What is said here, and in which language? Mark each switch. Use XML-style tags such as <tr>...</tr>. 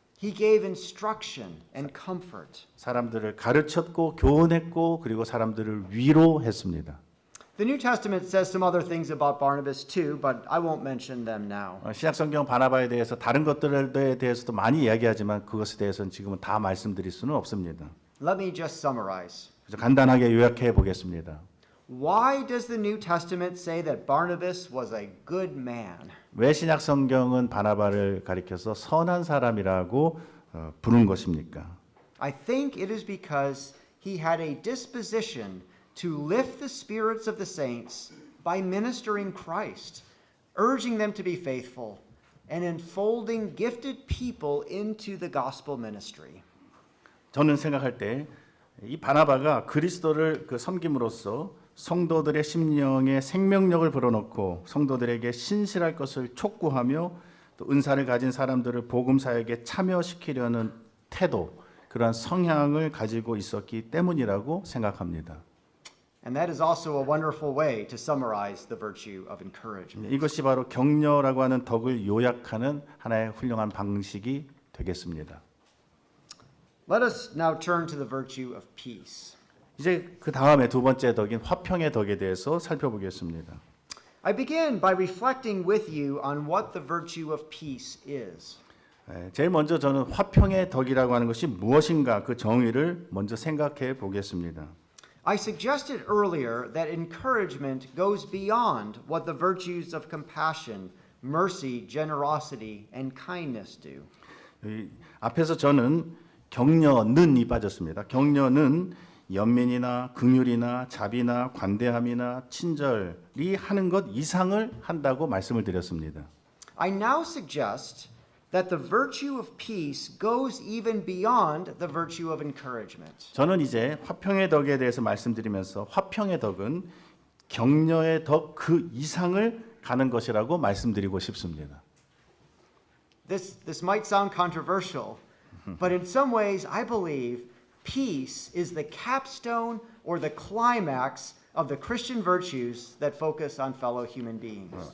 <en>He gave instruction and comfort.</en> <ko>사람들을 가르쳤고 교훈했고 그리고 사람들을 위로했습니다.</ko> <en>The New Testament says some other things about Barnabas too, but I won't mention them now.</en> <ko>신약성경 바나바에 대해서 다른 것들에 대해서도 많이 이야기하지만 그것에 대해서는 지금은 다 말씀드릴 수는 없습니다.</ko> <en>Let me just summarize.</en> <ko>그래서 간단하게 요약해 보겠습니다.</ko> <en>Why does the New Testament say that Barnabas was a good man?</en> <ko>왜 신약성경은 바나바를 가리켜서 선한 사람이라고 부른 것입니까?</ko> <en>I think it is because he had a disposition to lift the spirits of the saints by ministering Christ, urging them to be faithful, and enfolding gifted people into the gospel ministry.</en> <ko>저는 생각할 때 이 바나바가 그리스도를 섬김으로써 성도들의 심령에 생명력을 불어넣고 성도들에게 신실할 것을 촉구하며 또 은사를 가진 사람들을 복음 사역에 참여시키려는 태도, 그러한 성향을 가지고 있었기 때문이라고 생각합니다.</ko> <en>And that is also a wonderful way to summarize the virtue of encouragement.</en> <ko>이것이 바로 격려라고 하는 덕을 요약하는 하나의 훌륭한 방식이 되겠습니다.</ko> <en>Let us now turn to the virtue of peace.</en> <ko>이제 그 다음에 두 번째 덕인 화평의 덕에 대해서 살펴보겠습니다.</ko> <en>I begin by reflecting with you on what the virtue of peace is.</en> <ko>제일 먼저 저는 화평의 덕이라고 하는 것이 무엇인가 그 정의를 먼저 생각해 보겠습니다.</ko> <en>I suggested earlier that encouragement goes beyond what the virtues of compassion, mercy, generosity, and kindness do.</en> <ko>앞에서 저는 격려는이 빠졌습니다. 격려는 연민이나 긍휼이나 자비나 관대함이나 친절이 하는 것 이상을 한다고 말씀을 드렸습니다.</ko> <en>I now suggest that the virtue of peace goes even beyond the virtue of encouragement.</en> <ko>저는 이제 화평의 덕에 대해서 말씀드리면서 화평의 덕은 격려의 덕 그 이상을 가는 것이라고 말씀드리고 싶습니다.</ko> <en>This might sound controversial, but in some ways I believe peace is the capstone or the climax of the Christian virtues that focus on fellow human beings.</en>